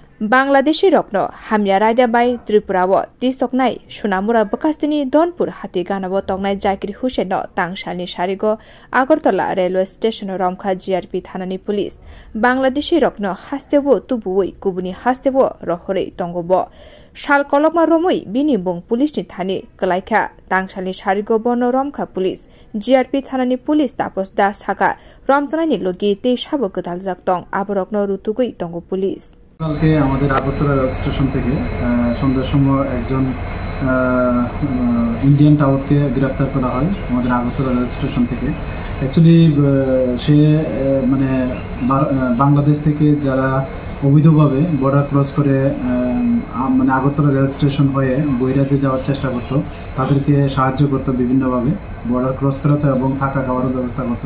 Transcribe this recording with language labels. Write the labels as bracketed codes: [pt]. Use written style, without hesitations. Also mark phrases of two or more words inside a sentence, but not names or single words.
[trp] बांग्लादेशी रत्न हामिया रायदाबाई त्रिपुराव तिसकनाय सुनामुरा बकास्तिनी दनपुर हाती गानाव तंगनाय जाकिर हुसेन तांगसालनि सारिगो आगरतला [en] railway station [trp] रमखा जीआरपी थानानि पुलिस बांग्लादेशी रत्न हास्तेबो तुबुई गुबुनि हास्तेबो रहरै तंगब साल कलकमा रमै बिनि बुं पुलिसनि थानि कलाइखा तांगसालनि सारिगो बन रमखा पुलिस जीआरपी थानानि पुलिस तापस दा सागा रमजानायनि लगी ते साबो गदाल जाक्तं आबरकनो रुतुगै तंग पुलिस [bn] কালকে আমাদের আগরতলা [en] rail station [bn] থেকে সন্ধ্যার সময় একজন [en] Indian tout [bn] গ্রেপ্তার করা হয় আমাদের আগরতলা [en] rail station [bn] থেকে। অ্যাকচুয়ালি সে মানে বাংলাদেশ থেকে যারা অবৈধভাবে [en] border cross [bn] করে মানে আগরতলা রেল স্টেশন হয়ে বহিরাজ্যে যাওয়ার চেষ্টা করত, তাদেরকে সাহায্য করতো বিভিন্নভাবে [en] border cross [bn] করাতো এবং থাকা খাওয়ারও ব্যবস্থা করতো।